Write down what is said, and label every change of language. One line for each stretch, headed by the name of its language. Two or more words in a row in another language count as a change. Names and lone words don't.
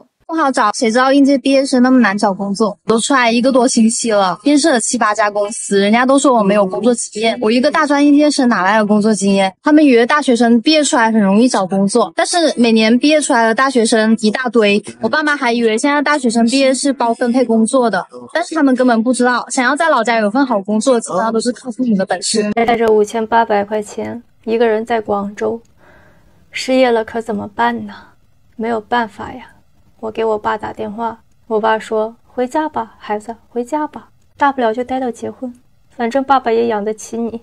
Chinese: 不好找，誰知道應屆畢業生那麼難找工作？都出來1個多星期了，面試了7、8家公司，人家都說我沒有工作經驗。我一個大專應屆生哪來的工作經驗？他們以為大學生畢業出來很容易找工作，但是每年畢業出來的大學生一大堆。我爸媽還以為現在大學生畢業是包分配工作的，但是他們根本不知道，想要在老家有份好工作，基本上都是靠父母的本事。带着5800塊錢，一個人在廣州，失業了可怎麼辦呢？沒有辦法呀。我給我爸打電話，我爸說回家吧，孩子，回家吧，大不了就待到結婚，反正爸爸也養得起你。